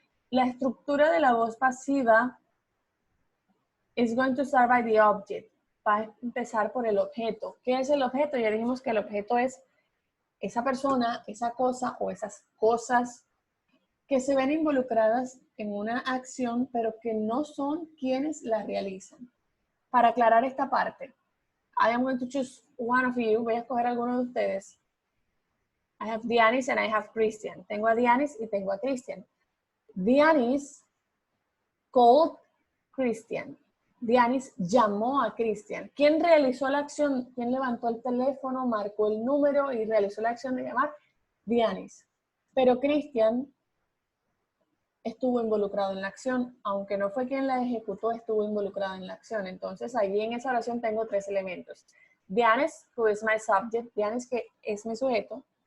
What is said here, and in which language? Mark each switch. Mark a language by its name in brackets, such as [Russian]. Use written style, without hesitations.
[Spanish] La estructura de la voz pasiva [English] is going to start by the object. [Spanish] Va a empezar por el objeto. ¿Qué es el objeto? Ya dijimos que el objeto es esa persona, esa cosa o esas cosas que se ven involucradas en una acción, pero que no son quienes la realizan. Para aclarar esta parte, [English] I am going to choose one of you. [Spanish] Voy a escoger a alguno de ustedes. [English] I have Dianis and I have Christian. [Spanish] Tengo a Dianis y tengo a Christian. [English] Dianis called Christian. [Spanish] Dianis llamó a Christian. ¿Quién realizó la acción? ¿Quién levantó el teléfono, marcó el número y realizó la acción de llamar? Dianis. Pero Christian estuvo involucrado en la acción, aunque no fue quien la ejecutó, estuvo involucrado en la acción. Entonces, allí en esa oración tengo tres elementos. Dianis, [English] who is my subject, [Spanish] Dianis, que es mi sujeto.